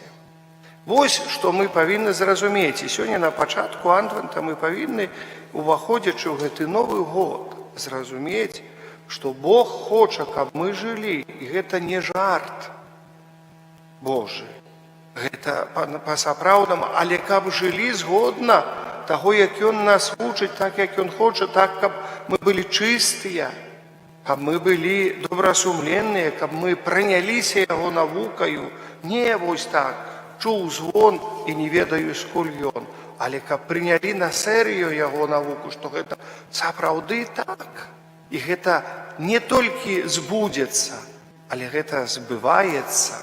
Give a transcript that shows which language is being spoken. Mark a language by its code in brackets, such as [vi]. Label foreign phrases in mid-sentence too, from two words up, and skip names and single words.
[ru] Вот что мы [be] повинны зразуметь. [ru] И сегодня [be] на початку [ru] Адвента мы повинны, уваходячи в этот Новый год, зразуметь, что Бог хочет, чтобы мы жили. И это не жарт Божий. Это по-сапраўднаму, але каб жили згодна того, як Ён нас вучить, так, як Ён хочет, так, каб мы были чистые, [be] каб мы былі добрасумленныя, каб мы прыняліся яго навукаю, не вось так, чуў звон і не ведаю, скуль ён, але каб прынялі на серыю яго навуку, што гэта сапраўды так, і гэта не толькі збудзецца, але гэта збываецца.